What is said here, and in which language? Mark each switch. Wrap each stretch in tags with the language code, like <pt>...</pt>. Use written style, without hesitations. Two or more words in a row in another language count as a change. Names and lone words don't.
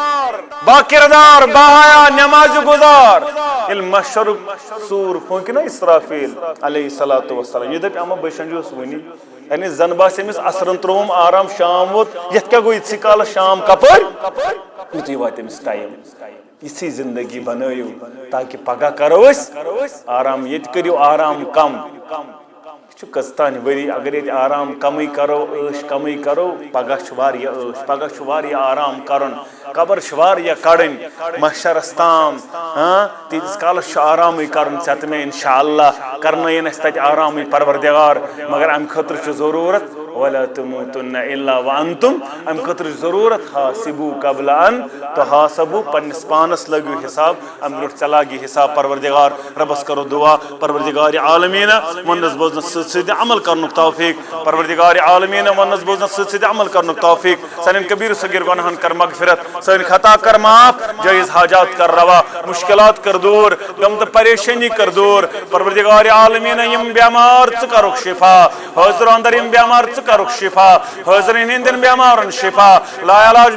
<ks>باکردار باحیا نٮ۪مازِ گُزار ییٚلہِ محشرُک سوٗر پھونٛکہِ نا اسرافیل</ks> <ar>علیہ الصلوۃ والسلام</ar> <ks>یہِ دپہِ اما بہٕ شنٛجوس وُنی یعنی زن باسہِ أمِس اثرن ترووُم آرام شام ووت یتھ کیٛاہ گوٚو یِتھسٕے کالس شام کپٲرۍ یُتھُے واتہِ أمِس ٹایم یِژھٕے زندگی بنٲیِو تاکہِ پگہہ کرو أسۍ آرام ییٚتہِ کٔرِو آرام کم یہِ چھُ کٔژتانۍ ؤری اگر ییٚتہِ آرام کمٕے کرو عٲش کمٕے کرو پگہہ چھُ واریاہ عٲش پگہہ چھُ واریاہ آرام کرُن قبر چھِ واریاہ کڑٕنۍ محشرس تام تیٖتِس کالس چھُ آرامٕے کرُن ژےٚ تہٕ مےٚ انشاء اللہ کرنٲیِن اسہِ تتہِ آرامٕے پروردگار مگر امہِ خٲطرٕ چھُ ضروٗرت</ks> <ar>ولا تموتن الا وانتم</ar> <ks>امہِ خٲطرٕ چھُ ضروٗرت</ks> <ar>حاسبو قبل ان تحاسبو</ar> <ks>پننس پانس لٲگِو حساب امہِ برونٛٹھ ژےٚ لاگی حساب پروردگار ربس کرو دعا پروردگار عالمیٖنہ وننس بوزنس سۭتۍ سۭتۍ عمل کرنُک توفیق پروردگار عالمیٖنہ وننس بوزنس سۭتۍ سۭتۍ عمل کرنُک توفیق سانٮ۪ن کبیٖر صغیٖر گۄناہن کر مغفرت سٲنۍ خطا کر معاف جٲیز حاجات کر روا مشکلات کر دوٗر غم تہٕ پریشٲنی کر دوٗر پروردگار عالمیٖنہ یِم بٮ۪مار ژٕ کرُکھ شفا حٲضرو اندر یِم بٮ۪مار ژٕ کرُکھ شفا حٲضرین ہٕنٛدٮ۪ن بٮ۪مارن شفا لا علاج</ks>